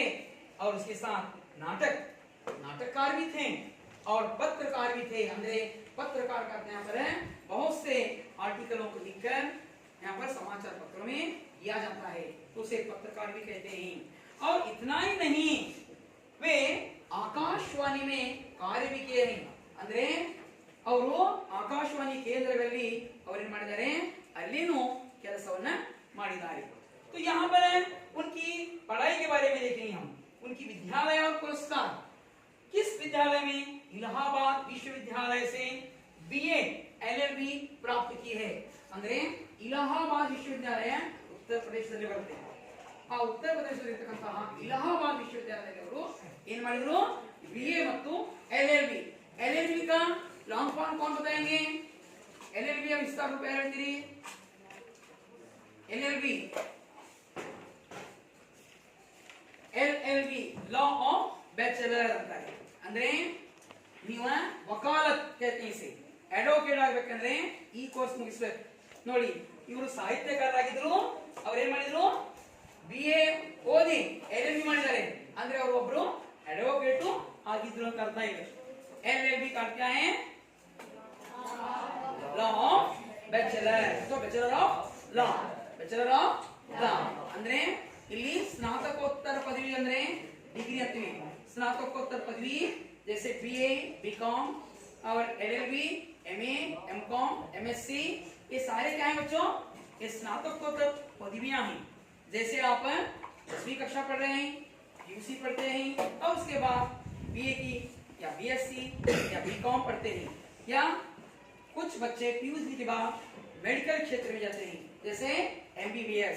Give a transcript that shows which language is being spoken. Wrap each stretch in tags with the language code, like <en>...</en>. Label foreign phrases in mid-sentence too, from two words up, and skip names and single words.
<hi>और उसके साथ नाटककार भी थे और पत्रकार भी थे। अंदर पत्रकार का यहाँ पर है, बहुत से आर्टिकलों को लिखकर यहाँ पर समाचार पत्रों में दिया जाता है, तो उसे पत्रकार भी कहते हैं। और इतना ही नहीं, वे आकाशवाणी में कार्य भी किए हैं।</hi> <kn>ಅಂದ್ರೆ ಅವರು ಆಕಾಶವಾಣಿ ಕೇಂದ್ರಗಳಲ್ಲಿ ಅವರೇನು ಮಾಡಿದ್ದಾರೆ, ಅಲ್ಲಿನೂ ಕೆಲಸವನ್ನ ಮಾಡಿದ್ದಾರೆ।</kn> <hi>तो यहाँ पर उनकी पढ़ाई के बारे में देखेंगे हम। उनकी विद्यालय और पुरस्कार, किस विद्यालय में, इलाहाबाद विश्वविद्यालय से BA LLB प्राप्त की है।</hi> <kn>ಅಂದ್ರೆ ಇಲಾಹಾಬಾದ್ ವಿಶ್ವವಿದ್ಯಾಲಯ ಉತ್ತರ ಪ್ರದೇಶದಲ್ಲಿ ಬರುತ್ತೆ। ಆ ಉತ್ತರ ಪ್ರದೇಶದಲ್ಲಿರತಕ್ಕಂತಹ ಇಲಾಹಾಬಾದ್ ವಿಶ್ವವಿದ್ಯಾಲಯದಲ್ಲಿ ಅವರು ಏನು ಮಾಡಿದ್ರು, BA ಮತ್ತು LLB।</kn> <hi>LLB का</hi> <en>long form</en> <hi>कौन बताएंगे, LLB का विस्तार रूप क्या ಹೇಳ್ತೀರಿ, LLB</hi> <en>law of bachelor</en> <hi>ಅಂತ है।</hi> <kn>ಅಂದ್ರೆ ನೀವು ವಕಾಲತ್ ಹೇಳ್ತೀನಿ ಸಿ ಅಡ್ವೊಕೇಟ್ ಆಗ್ಬೇಕಂದ್ರೆ ಈ ಕೋರ್ಸ್ ಮುಗಿಸ್ಬೇಕು ನೋಡಿ. ಇವರು ಸಾಹಿತ್ಯಕಾರರಾಗಿದ್ರು, ಅವ್ರು ಏನ್ ಮಾಡಿದ್ರು, BA ಓದಿ LLB ಮಾಡಿದ್ದಾರೆ ಅಂದ್ರೆ ಅವರು ಒಬ್ರು ಅಡ್ವೊಕೇಟ್ ಆಗಿದ್ರು ಅಂತ ಅರ್ಥ ಇದೆ.</kn> <hi>LLB का क्या है?</hi> <en>law of bachelor.</en> <kn>तो</kn> <en>bachelor of law, bachelor of law</en> <kn>ಅಂದ್ರೆ ಇಲ್ಲಿ ಸ್ನಾತಕೋತ್ತರ ಪದವಿ ಅಂದ್ರೆ डिग्री ಅಂತೀವಿ.</kn> <hi>स्नातकोत्तर पदवी जैसे BA, BCom और LLB, MA, MCom, MSc, ये सारे क्या है बच्चों? ये स्नातकोत्तर पदवियां हैं. जैसे आप 10वीं कक्षा पढ़ रहे हैं, UC पढ़ते हैं और उसके बाद BA की या BSc या BCom पढ़ते हैं, या कुछ बच्चे PUC के बाद मेडिकल क्षेत्र में जाते हैं जैसे MBBS.</hi>